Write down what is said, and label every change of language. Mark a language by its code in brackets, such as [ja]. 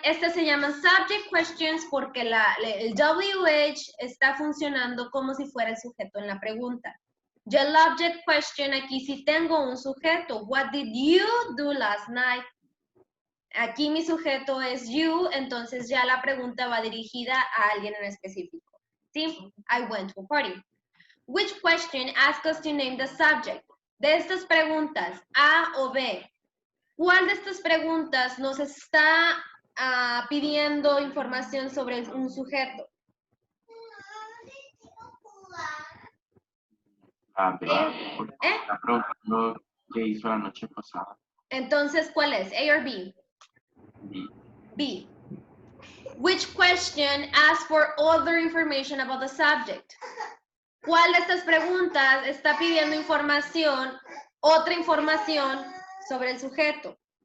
[es] Estas se llaman subject questions porque el WH está funcionando como si fuera el sujeto en la pregunta. Yo el object question aquí sí tengo un sujeto. [en] What did you do last night? [es] Aquí mi sujeto es you, entonces ya la pregunta va dirigida a alguien en específico. [en] ¿Sí? I went to a party. Which question asks us to name the subject? [es] De estas preguntas, A o B, ¿cuál de estas preguntas nos está pidiendo información sobre un sujeto? B, porque está preguntando qué hizo la noche pasada. Entonces, ¿cuál es? [en] A or B? B. B. Which question asks for other information about the subject? [es] ¿Cuál de estas preguntas está pidiendo información, otra información sobre el sujeto?